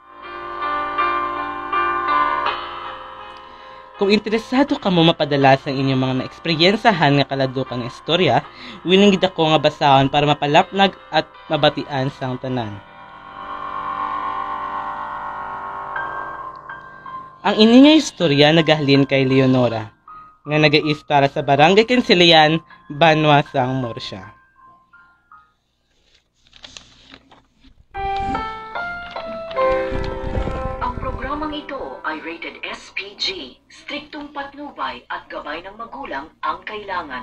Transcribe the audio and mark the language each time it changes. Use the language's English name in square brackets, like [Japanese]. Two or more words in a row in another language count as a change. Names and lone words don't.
[Hiligaynon] Kung interesado ka mo mapadala sa inyong mga naeksperiyensahan nga kaladlukan nga istorya, willing gid ako nga basahon para mapalapnag at mabatian sang tanan. Ang ini nga istorya nagahalin kay Leonora, nga nagais para sa Barangay Kansilian, Banwas ang Morsya. [Filipino] Ang programang ito ay rated SPG. Striktong patnubay at gabay ng magulang ang kailangan.